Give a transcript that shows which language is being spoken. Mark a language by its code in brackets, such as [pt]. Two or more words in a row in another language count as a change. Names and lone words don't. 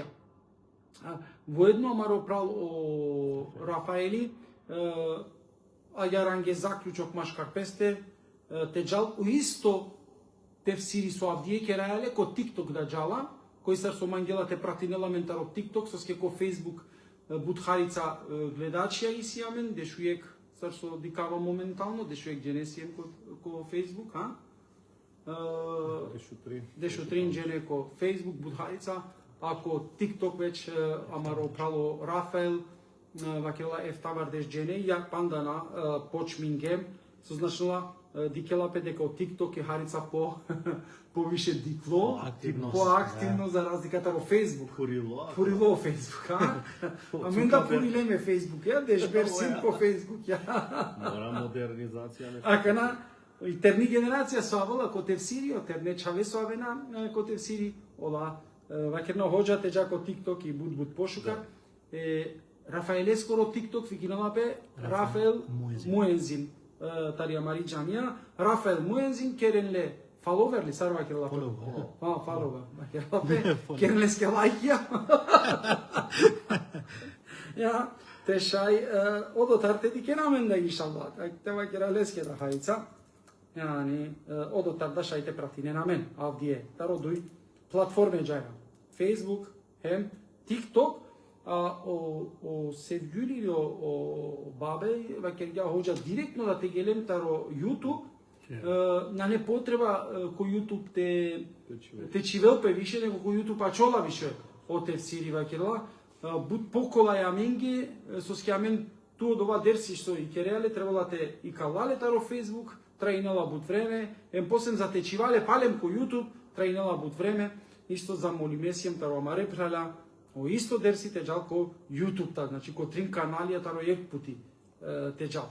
[rmn] Во едно амаро прал о Рафаели, а јаранге заклучок машкар песте, те джал у исто тефсири со Авдие кераеле ко TikTok да джала, кој сар со мангела те пратинела ментаро TikTok, со ске ко Facebook будхарица гледачија и си амен, дешуек сар со дикава моментално, дешуек дженесием ко Facebook, а? Дешутрин джене ко Facebook будхарица, ако TikTok веќе амаро прало Рафаел, вакела ефтавар деш джене, ја пандана почмингем, со значила дикелапе дека од TikTok е харица повише дикло, поактивно [mk] за разликата во [rmn] Facebook. Фурило Facebook, а? А мен да фурилеме Facebook, ја деш берсин по Facebook, ја. [mk] Мора модернизација. [rmn] Акана и терни генерација соавала ко тефсири, о терне чаве соавена ко тефсири, ола вакерно ходжа те ко TikTok и буд пошука. Рафаеле скоро TikTok фикиналапе Рафаел Муензин. Тарија Мари Џамија, Рафаел Муензин керенле фаловерли сарва керелапе. Фалова. Керелапе керенле ске лајкија. Ја тешај одотар те дикенамен да иншаллах. Тева кереле ске да хајца. Јани одотар да шајте пратине на мен. Авдие тародуј платформе џаја. Facebook, hem TikTok, [tr] o sevgili [rmn] или o babe, ваќе ја хоđа директно да те гелем таро YouTube, на не потреба кој YouTube те чивелпе више, него кој YouTube ачола више о тефсири ваќела, буд покола ја менге, со скјамен туо дова дерси што и кереале, требала те и калале таро Facebook, траинала буд време, ем посем затечивале палем кој YouTube, траинала буд време, исто замолиме сием таро амаре праля, о исто дерсите джал ко YouTube та, значи ко трин каналија таро ек пути те джал.